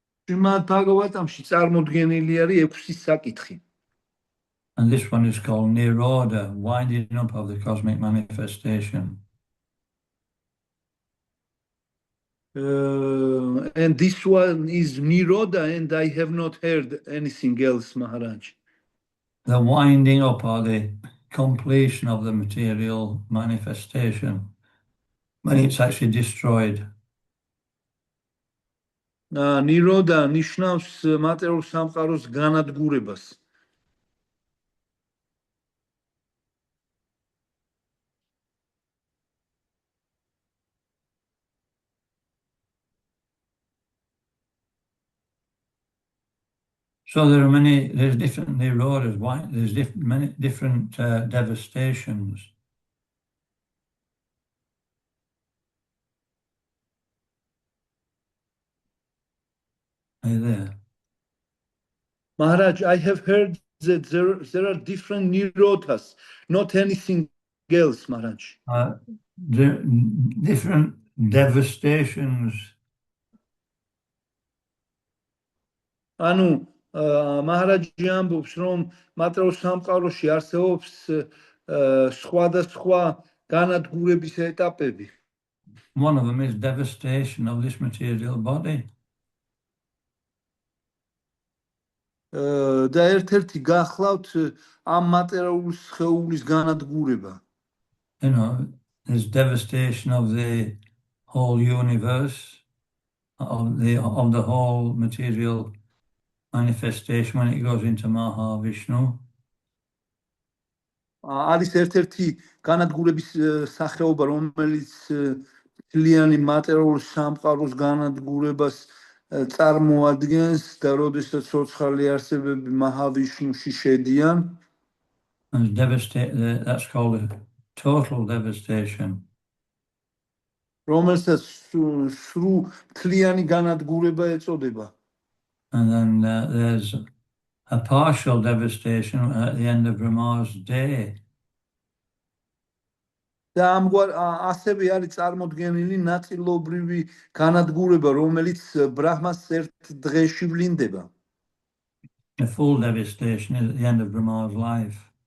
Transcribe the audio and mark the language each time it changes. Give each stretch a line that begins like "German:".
Georgian: შრიმად ბაგავატამში წარმოდგენილი არის 6 საკითხი.
English: And this one is called Nirodha, winding up of the cosmic manifestation. And this one is Niroda, and I have not heard anything else, Maharaj. The winding up or the completion of the material manifestation when it's actually destroyed.
Georgian: Niroda ნიშნავს მატერიალურ სამყაროს განადგურებას.
English: So there are there's different nirodas, there's many different devastations. Are you there? Maharaj, I have heard that there are different nirodhas, not anything else, Maharaj. The different devastations.
Georgian: ანუ მაჰარაჯი ამბობს, რომ მატერიალურ სამყაროში არსებობს სხვადასხვა განადგურების ეტაპები.
English: One of them is devastation of this material body.
Georgian: და ერთ-ერთი გახლავთ ამ მატერიალური სხეულის განადგურება.
English: You know, there's devastation of the whole universe, of the whole material manifestation when it goes into Mahavishnu.
Georgian: არის ერთ-ერთი განადგურების სახეობა, რომელიც მთლიანი მატერიალური სამყაროს განადგურებას წარმოადგენს და როდესაც ცოცხალი არსებები მაჰავიშნუში შედიან.
English: That's called a total devastation.
Georgian: რომელსაც სრულ მთლიანი განადგურება ეწოდება.
English: And then there's a partial devastation at the end of Brahma's day.
Georgian: და ამგვარ ასევე არის წარმოდგენილი ნაწილობრივი განადგურება, რომელიც ბრაჰმას ერთ დღეში ვლინდება.
English: A full devastation is at the end of Brahma's life.